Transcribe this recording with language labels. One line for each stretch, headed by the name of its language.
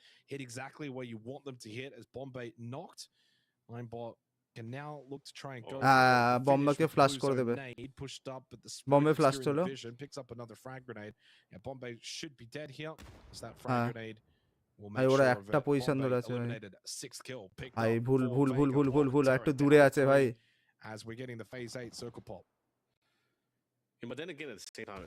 English: hit exactly where you want them to hit as Bombay knocked. Linebot can now look to try and go
Bangla: বম্বাকে flush করে দেবে Bombay flush হলো
English: picks up another frag grenade. Yeah, Bombay should be dead here. Is that frag grenade?
Bangla: ভাই ওরা একটা position ধরে আছে ভাই ভাই ভুল একটু দূরে আছে ভাই
English: as we're getting the phase 8 circle pop. But then again, at the same time,